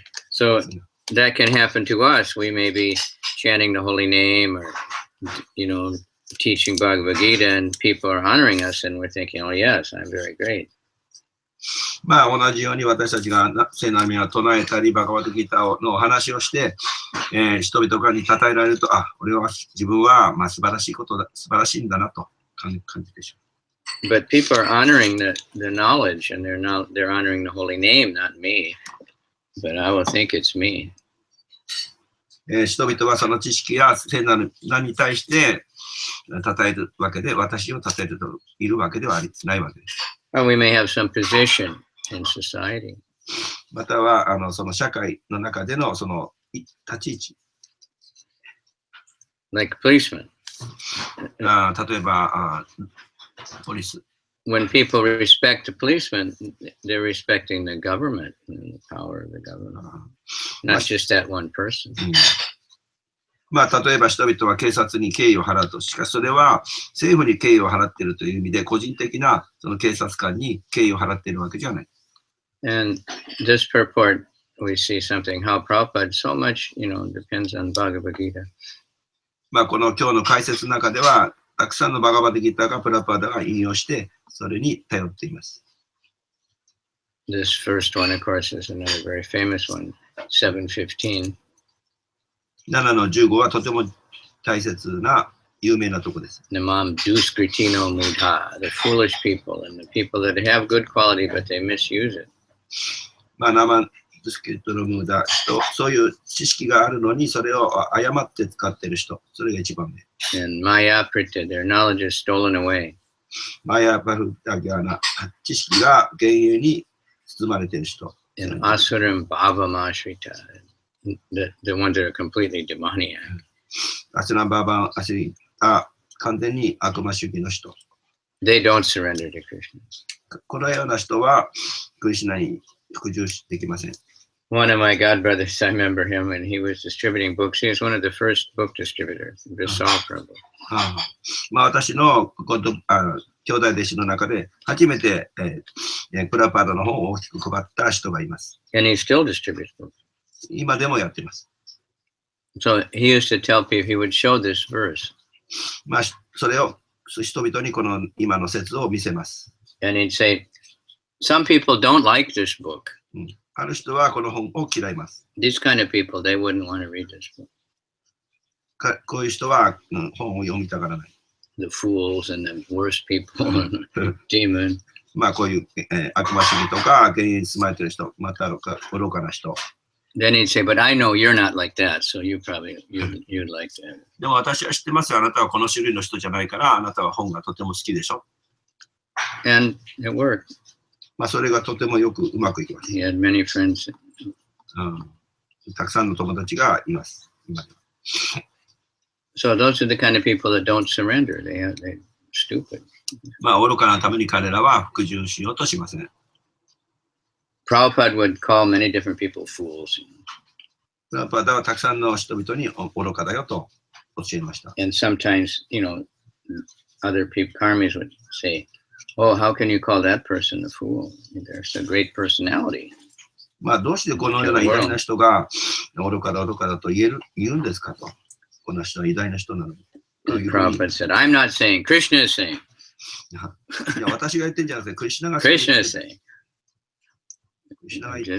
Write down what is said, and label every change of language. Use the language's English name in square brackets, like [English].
[English] So that can happen to us. We may be chanting the holy name or, you know, teaching Bhagavad Gita, and people are honoring us, and we're thinking, oh yes, I'm very great. [Japanese] まあ同じように私たちが聖なる名を唱えたり、バガバッドギーターの話をして、人々に称えられると、自分は素晴らしいんだなと感じてしまう。 [English] But people are honoring the knowledge, and they're honoring the holy name, not me. But I will think it's me. [Japanese] 人々はその知識や聖なる名に対して称えるわけで、私を称えるといるわけではないわけです。 [English] Or we may have some position in society. [Japanese] またはその社会の中でのその立ち位置。 [English] Like policemen. [Japanese] 例えばポリス。 [English] When people respect the policeman, they're respecting the government and the power of the government, not just that one person. [Japanese] まあ例えば人々は警察に敬意を払うと、しかしそれは政府に敬意を払っているという意味で、個人的なその警察官に敬意を払っているわけじゃない。 [English] And this purport, we see something how Prabhupada so much, you know, depends on Bhagavad Gita. [Japanese] まあこの今日の解説の中では、たくさんのバガバッドギーターがプラパーダが引用して、それに頼っています。 [English] This first one, of course, is another very famous one, 7:15. [Japanese] 7の15はとても大切な有名なとこです。 [Sanskrit] Namam duskritino mudha, [English] the foolish people and the people that have good quality but they misuse it. [Japanese] まあ、生ですけども、そういう知識があるのにそれを誤って使っている人、それが一番目。 [English] And maya prita, their knowledge is stolen away. [Japanese] マヤパルタギャーナ、知識が幻影に包まれている人。 [English] And [Sanskrit] asuram bhavamashrita, [English] the ones that are completely demoniac. [Japanese] アシュランバーバン、アシリが完全に悪魔主義の人。 [English] They don't surrender to Krishna. [Japanese] このような人は、クリシュナに服従できません。 [English] One of my godbrothers, I remember him when he was distributing books. He was one of the first book distributors, Vishal Prabhu. [Japanese] まあ私の兄弟弟子の中で初めて、プラパードの本を大きく配った人がいます。 [English] And he still distributes books. [Japanese] 今でもやっています。 [English] So he used to tell people, he would show this verse. [Japanese] まあそれを人々にこの今の説を見せます。 [English] And he'd say, some people don't like this book. [Japanese] ある人はこの本を嫌います。 [English] These kind of people, they wouldn't want to read this book. [Japanese] こういう人は、本を読みたがらない。 [English] The fools and the worst people, demon. [Japanese] まあこういう、悪魔主義とか、現に住まれている人、また愚かな人。 [English] Then he'd say, but I know you're not like that, so you probably, you'd like that. [Japanese] でも私は知ってますよ。あなたはこの種類の人じゃないから、あなたは本がとても好きでしょ。 [English] And it worked. [Japanese] まあそれがとてもよくうまくいきます。 [English] He had many friends. [Japanese] たくさんの友達がいます。今 [English] So those are the kind of people that don't surrender. They're stupid. [Japanese] まあ愚かなために彼らは服従しようとしません。 [English] Prabhupada would call many different people fools. [Japanese] プラパダはたくさんの人々に愚かだよと教えました。 [English] And sometimes, other people, karmis would say, oh, how can you call that person a fool? There's a great personality. [Japanese] まあどうしてこのような偉大な人が愚かだと言うんですかと。この人は偉大な人なのに。 [English] Prabhupada said, I'm not saying, Krishna is saying. [Japanese] いや、私が言ってんじゃなくて、クリシュナが [English] Krishna is saying. [Japanese] クリシュナが言ってる